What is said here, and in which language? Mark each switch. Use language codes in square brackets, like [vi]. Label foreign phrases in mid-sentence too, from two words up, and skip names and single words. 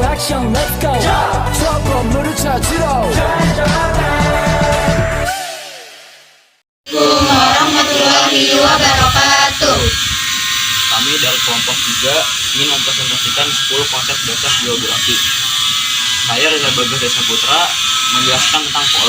[en] action, let's go. [ko] 저 건물을 찾으러. [ar] ورحمة الله وبركاته. [id] Kami dari kelompok 3 ingin mempresentasikan 10 konsep dasar geografi. Saya Reza Bagas Desa Putra menjelaskan tentang pola.